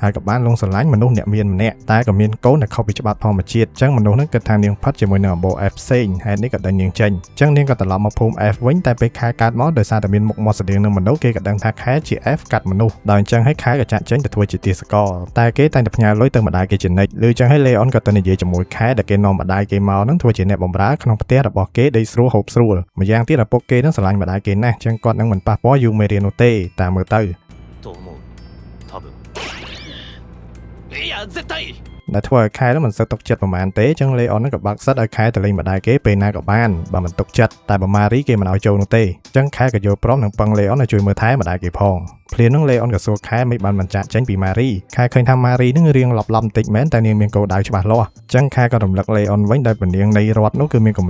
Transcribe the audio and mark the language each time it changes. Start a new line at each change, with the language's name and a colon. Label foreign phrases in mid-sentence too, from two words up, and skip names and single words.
Khmer: ហើយក៏បានលងស្រឡាញ់មនុស្សអ្នកមានម្នាក់តែក៏មានកូនដែលខុសពីច្បាប់ធម្មជាតិអញ្ចឹងមនុស្សហ្នឹងគិតថានាងផិតជាមួយនឹងអំបូរ F ផ្សេងហេតុនេះក៏ដេញនាងចេញអញ្ចឹងនាងក៏ត្រឡប់មកភូមិ F វិញតែពេល Khel កើតមកដោយសារតែមានមុខមាត់ស្តៀងនឹងមនុស្សគេក៏ដឹងថា Khel ជា F កាត់មនុស្សដោយអញ្ចឹងឲ្យ Khel ក៏ចាក់ចេញទៅធ្វើជាទាសករតែគេតែងតែផ្ញើលុយទៅម្ដាយគេជានិច្ចឬអញ្ចឹងឲ្យ Leon ក៏ទៅនិយាយជាមួយ Khel ដែលគេនាំម្ដាយគេមកនឹងធ្វើជាអ្នកបម្រើក្នុងផ្ទះរបស់គេដេកស្រួលហូបស្រួលម្យ៉ាងទៀតឪពុកគេនឹងស្រឡាញ់ម្ដាយគេណាស់អញ្ចឹងគាត់នឹងមិនប៉ះពាល់ Yumeria នោះទេតាមមើលទៅ
Japanese: と思う多分いや絶対
Khmer: ដែលធ្វើឲ្យ Khel មិនសូវទុកចិត្តប្រហែលទេអញ្ចឹង Leon នឹងក៏បើកសិតឲ្យ Khel ទៅលេងម្ដាយគេពេលណាក៏បានបើមិនទុកចិត្តតែបើ Marie គេមិនឲ្យចូលនោះទេអញ្ចឹង Khel ក៏យល់ព្រមនឹងពឹង Leon ឲ្យជួយមើលថែម្ដាយគេផងភ្លាមនឹង Leon ក៏សួរ Khel មិនបានចាក់ចេញពី Marie Khel ឃើញថា Marie នឹងរៀងឡប់បន្តិចមែនតែនាងមានគោលដៅច្បាស់លាស់អញ្ចឹង Khel ក៏រំលឹក Leon វិញដោយពនាងនៃរដ្ឋនោះគឺមានកម្រ